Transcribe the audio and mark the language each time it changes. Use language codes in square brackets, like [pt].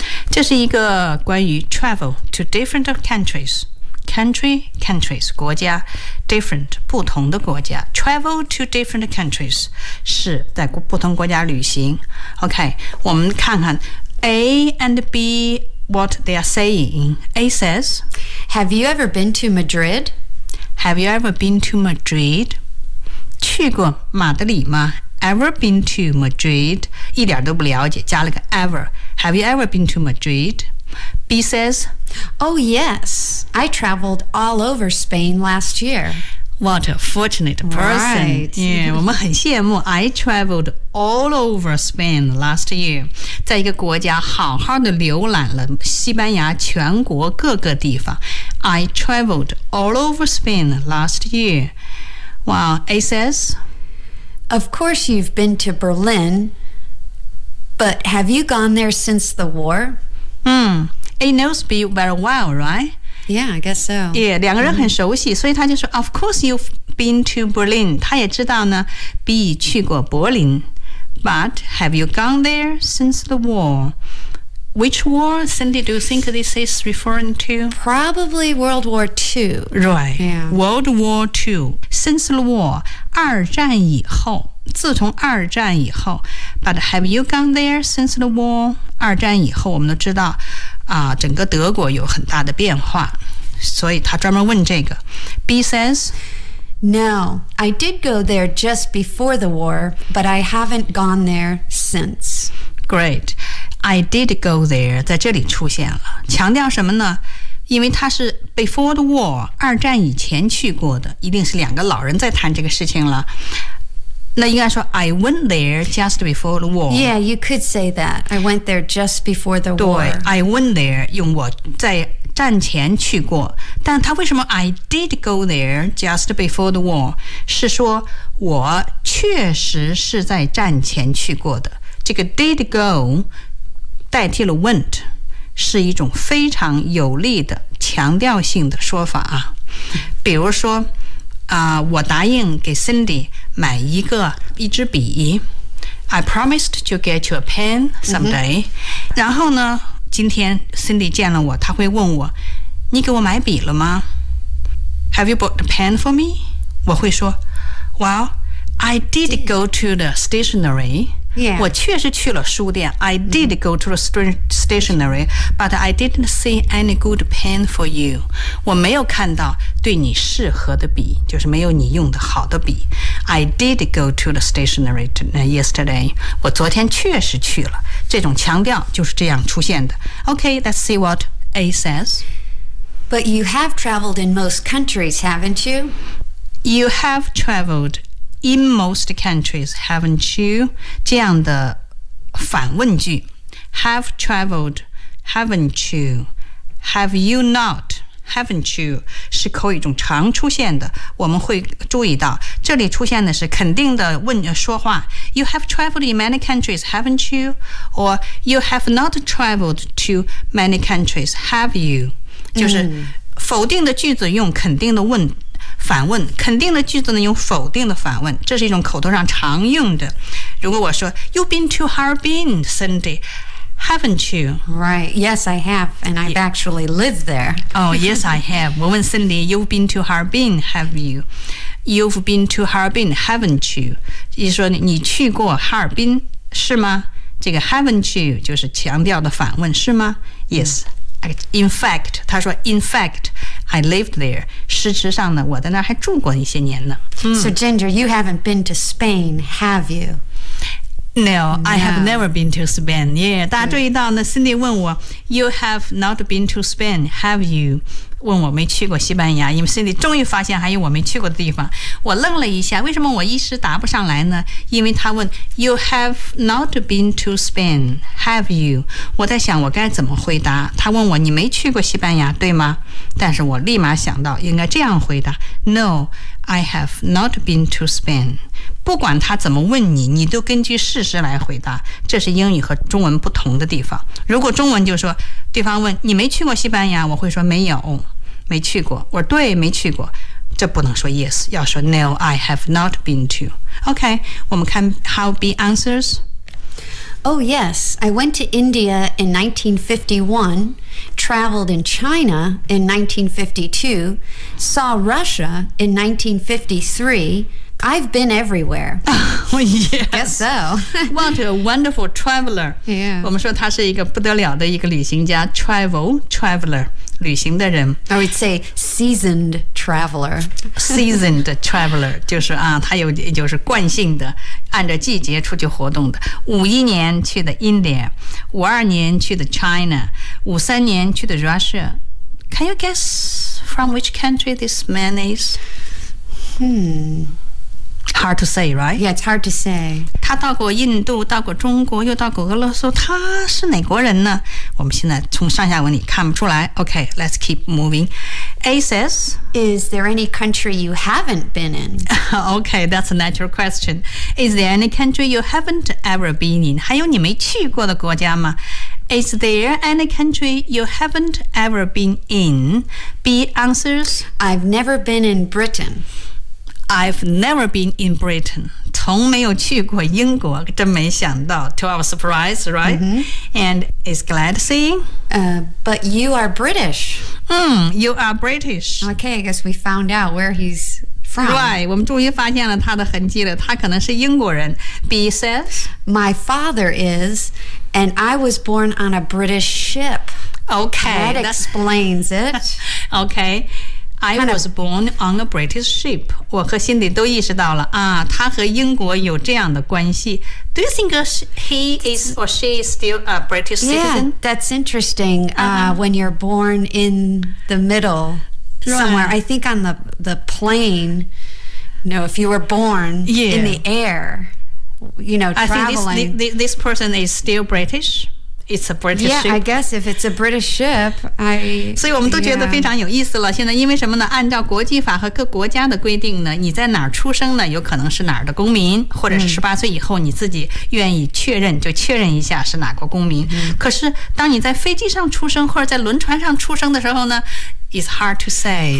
[zh] 这是一个关于 [en] travel to different countries countries 国家 different [zh] 不同的国家 [en] travel to different countries [zh] 是在不同国家旅行 [en] OK [zh] 我们看看 [en] A and B what they are saying A says have you ever been to Madrid Have you ever been to Madrid? [zh] 去过马德里吗 [en] Ever been to Madrid? [zh] 一点都不了解加了个 ever. [en] Have you ever been to Madrid? B says, Oh yes, I traveled all over Spain last year. What a fortunate person. Right. Yeah, [zh] 我们很羡慕 [en] I traveled all over Spain last year. [zh] 在一个国家好好的浏览了西班牙全国各个地方。 [en] I traveled all over Spain last year. Wow, A says? Of course you've been to Berlin, but have you gone there since the war? A knows B very well, right? Yeah, I guess so. Yeah, [zh] 两个人很熟悉,所以他就说, [en] of course you've been to Berlin. [zh] 他也知道呢, [en] B [zh] 去过柏林, [en] but have you gone there since the war? Which war, Cindy, do you think this is referring to? Probably World War II. Right.、 Yeah. World War II. Since the war, [zh] 二战以后,自从二战以后, [en] but have you gone there since the war? [zh] 二战以后,我们都知道,整个德国有很大的变化。所以他专门问这个。 [en] B says, No, I did go there just before the war, but I haven't gone there since. Great. I did go there [zh] 在这里出现了。强调什么呢？因为他是 [en] before the war, [zh] 二战以前去过的，一定是两个老人在谈这个事情了。 [en] 那应该说 I went there just before the war. Yeah, you could say that. I went there just before the war. [zh] 对 [en] I went there [zh] 用我在战前去过但他为什么 [en] I did go there just before the war [zh] 是说我确实是在战前去过的这个 [en] did go [zh] 代替了 went 是一种非常有力的强调性的说法啊。比如说我答应给 [en] Cindy [zh] 买一支笔 [en] I promised to get you a pen someday、mm-hmm. [zh] 然后呢今天 Cindy 见了我她会问我你给我买笔了吗 [en] Have you bought a pen for me? [zh] 我会说 [en] Well, I did go to the stationery、 yeah. [zh] 我确实去了书店 [en] I did go to the stationery but I didn't see any good pen for you [zh] 我没有看到对你适合的笔就是没有你用的好的笔 [en] I did go to the stationery yesterday [zh] 我昨天确实去了这种强调就是这样出现的 [en] OK, let's see what A says But you have traveled in most countries, haven't you? You have traveled in most countries, haven't you? [zh] 这样的反问句 [en] Have traveled, haven't you? Have you not? Haven't you [zh] 是口语中常出现的我们会注意到这里出现的是肯定的问说话 [en] You have traveled in many countries, haven't you? Or you have not traveled to many countries, have you? [zh] 就是否定的句子用肯定的问反问肯定的句子呢用否定的反问这是一种口头上常用的如果我说 [en] You've been to Harbin, Cindy Haven't you? Right. Yes, I have. And I've actually lived there. Oh, yes, I have. [zh] 我问 [en] Cindy, you've been to Harbin, have you? You've been to Harbin, haven't you? [zh] 意思说你去过哈尔滨是吗？这个 [en] haven't you [zh] 就是强调的反问是吗？ [en] Yes. In fact, [zh] 他说 [en] in fact, I lived there. [zh] 事实上呢我在那还住过一些年呢。 [en] So Ginger, you haven't been to Spain, have you? No, I have never been to Spain. Yeah, [zh] 大家注意到呢 [en] ，Cindy [zh] 问我 [en] ，You have not been to Spain, have you? [zh] 问我没去过西班牙，因为 Cindy 终于发现还有我没去过的地方。我愣了一下，为什么我一时答不上来呢？因为他问 ， [en] You have not been to Spain, have you? [zh] 我在想我该怎么回答。他问我，你没去过西班牙，对吗？但是我立马想到应该这样回答 [en] ，No, I have not been to Spain. [zh] 不管他怎么问你你都根据事实来回答这是英语和中文不同的地方如果中文就说对方问你没去过西班牙我会说没有没去过我说对没去过这不能说 yes 要说 no [en] I have not been to OK [zh] 我们看 [en] how B answers Oh yes I went to India in 1951 traveled in China in 1952 saw Russia in 1953I've been everywhere. Oh, yes. Guess so. What a wonderful traveler. Yeah. [zh] 我们说他是一个不得了的一个旅行家 [en] traveler, [zh] 旅行的人。 [en] I would say seasoned traveler. Seasoned traveler, [zh] 就是啊他有就是惯性的按照季节出去活动的。 51年去的 India, 52年去的 China, 53年去的 Russia. [en] Can you guess from which country this man is? Hard to say, right? Yeah, it's hard to say. [zh] 他到过印度，到过中国，又到过俄罗斯。他是哪国人呢？我们现在从上下文里看不出来。 [en] Okay, let's keep moving. A says, Is there any country you haven't been in? Okay, that's a natural question. Is there any country you haven't ever been in? [zh] 还有你没去过的国家吗？ [en] Is there any country you haven't ever been in? B answers, I've never been in Britain. I've never been in Britain. [zh] 从没有去过英国，真没想到。 [en] To our surprise, right?、 Mm-hmm. And is glad seeing?、 But you are British. You are British. Okay, I guess we found out where he's from. Right, [zh] 我们终于发现了他的痕迹了。他可能是英国人。 [en] B says, My father is, and I was born on a British ship. Okay, that explains it. Okay. I was born on a British ship. [zh] 我和辛迪都意识到了啊，他和英国有这样的关系。 [en] Do you think he is or she is still a British citizen? Yeah, that's interesting. When you're born in the middle somewhere, I think on the plane, you know, if you were born in the air, you know, traveling. I think this person is still British. It's a British ship. Yeah, I guess if it's a British ship, I... [zh] 所以我们都觉得非常有意思了。现在因为什么呢？按照国际法和各国家的规定呢，你在哪儿出生呢？有可能是哪儿的公民，或者是18岁以后你自己愿意确认，就确认一下是哪国公民。可是当你在飞机上出生或者在轮船上出生的时候呢 ， [en] It's hard to say.